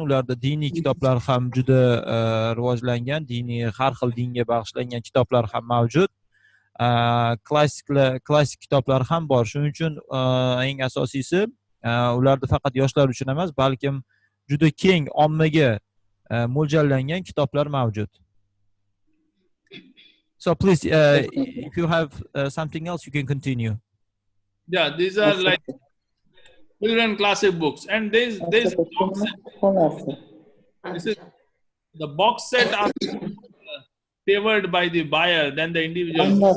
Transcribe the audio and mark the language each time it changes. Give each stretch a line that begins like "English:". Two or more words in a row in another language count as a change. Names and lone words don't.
Uzbek: Ularda diniy kitoblar ham juda rivojlangan, diniy har xil dinga bag'ishlangan kitoblar ham mavjud. Klassik kitoblar ham bor. Shuning uchun eng asosiysi ularda faqat yoshlar uchun emas, balkim juda keng ommaga mo'ljallangan kitoblar mavjud.
English: So please, if you have something else, you can continue. Yeah, these are like children classic books, and there's this is the box set are favored by the buyer than the individual.